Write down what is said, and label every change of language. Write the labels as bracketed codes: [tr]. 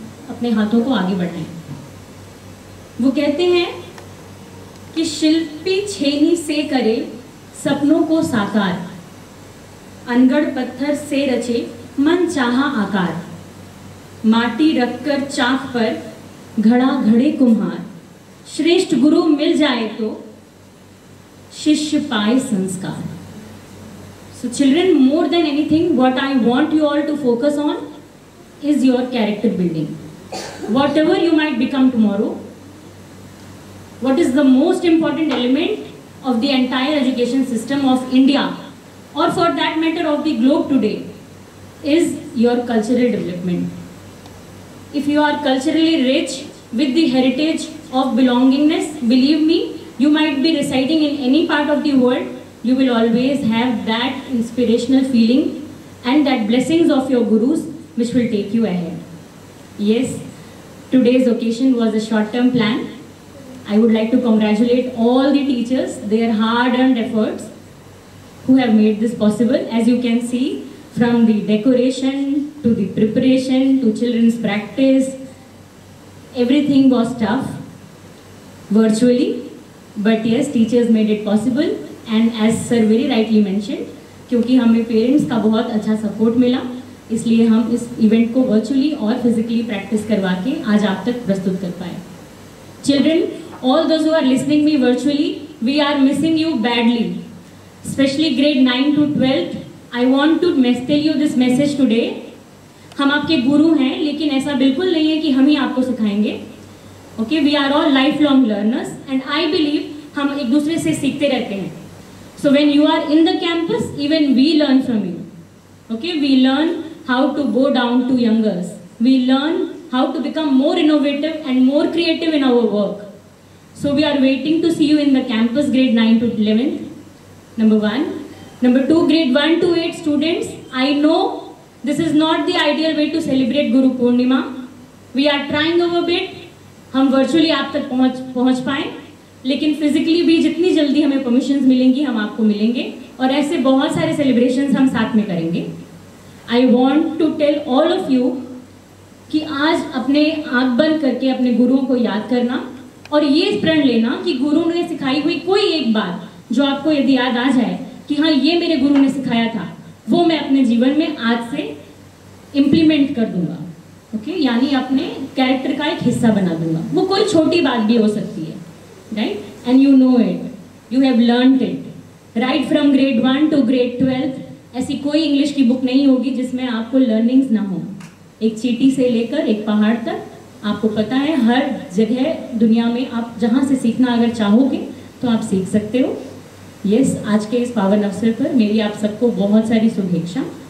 [hi] अपने हाथों को आगे बढ़ाएं। वो कहते हैं कि शिल्पी छेनी से करे सपनों को साकार, अनगढ़ पत्थर से रचे मन चाहा आकार, माटी रखकर चाक पर घड़ा घड़े कुम्हार, श्रेष्ठ गुरु मिल जाए तो शिष्य पाए संस्कार। [en] So children, more than anything, what I want you all to focus on is your character building. Whatever you might become tomorrow, what is the most important element of the entire education system of India, or for that matter of the globe today, is your cultural development. If you are culturally rich with the heritage of belongingness, believe me, you might be residing in any part of the world, you will always have that inspirational feeling and that blessings of your gurus which will take you ahead. Yes, today's occasion was a short-term plan. I would like to congratulate all the teachers, their hard-earned efforts who have made this possible. As you can see, from the decoration to the preparation to children's practice, everything was tough virtually, but yes, teachers made it possible. And as sir very rightly mentioned, [hi] क्योंकि हमें parents का बहुत अच्छा support मिला, इसलिए हम इस event को वर्चुअली और फिजिकली प्रैक्टिस करवा के आज आप तक प्रस्तुत कर पाए। [en] Children, all those who are listening me virtually, we are missing you badly, especially grade 9 to 12th. I want to tell you this message today. [hi] हम आपके गुरु हैं, लेकिन ऐसा बिल्कुल नहीं है कि हम ही आपको सिखाएंगे। [en] Okay, we are all lifelong learners, and I believe [hi] हम एक दूसरे से सीखते रहते हैं। [en] So when you are in the campus, even we learn from you. Okay, we learn how to bow down to youngers. We learn how to become more innovative and more creative in our work. So we are waiting to see you in the campus, grade 9 to 11th. Number 1. Number 2, grade 1 to 8 students. I know this is not the ideal way to celebrate Guru Purnima. We are trying our bit. [hi] हम virtually आप तक पहुँच पाएं, लेकिन physically भी जितनी जल्दी हमें परमिशंस मिलेंगी हम आपको मिलेंगे और ऐसे बहुत सारे सेलिब्रेशंस हम साथ में करेंगे। [en] I want to tell all of you [hi] कि आज अपने आँख बंद करके अपने गुरुओं को याद करना और ये प्रण लेना कि गुरु ने सिखाई हुई कोई एक बात जो आपको यदि याद आ जाए कि हाँ ये मेरे गुरु ने सिखाया था, वो मैं अपने जीवन में आज से इम्प्लीमेंट कर दूंगा। ओके, यानी अपने कैरेक्टर का एक हिस्सा बना दूंगा। वो कोई छोटी बात भी हो सकती है, [en] right? And you know it, you have learned it. Right from grade 1 to grade 12th, [hi] ऐसी कोई इंग्लिश की बुक नहीं होगी जिसमें आपको लर्निंग्स ना हो। एक चींटी से लेकर एक पहाड़ तक आपको पता है, हर जगह दुनिया में आप जहाँ से सीखना अगर चाहोगे तो आप सीख सकते हो। यस, आज के इस पावन अवसर पर मेरी आप सबको बहुत सारी शुभेच्छा।